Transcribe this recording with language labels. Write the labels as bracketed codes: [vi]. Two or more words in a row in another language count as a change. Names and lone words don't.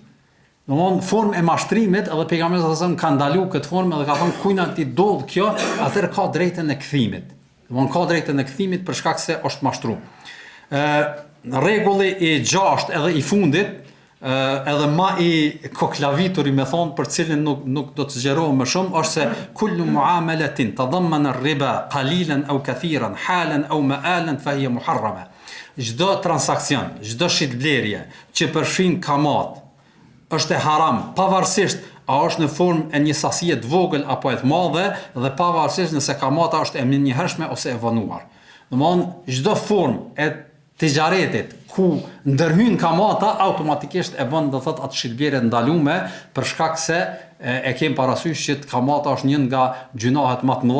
[sq] Domthon formë e mashtrimit, edhe pejgamberi [ar] صلى الله عليه وسلم [sq] ka ndalu këtë formë edhe ka thonë kujna ti dodh kjo, atëherë ka drejtën e kthimit. Domthon ka drejtën e kthimit për shkak se është mashtruar. Rregulli i 6 edhe i fundit edhe ma i koklavituri me thonë për cilin nuk do të zgjerohem më shumë është se [ar] كل معاملة تضمنت الربا قليلا أو كثيرا حالا أو مآلا فهي محرمة. [sq] Çdo transakcion, çdo shitblerje që përfshin kamat është e haram, pavarësisht a është në formë e një sasie të vogël apo e të madhe dhe pavarësisht nëse kamata është e menjëhershme ose e vonuar. Domthonë çdo formë e tijaretit ku ndërhyn kamata automatikisht e bën do thot atë shitblerje ndalume për shkak se e kem parasysh që kamata është një nga gjunahet më të mëdha.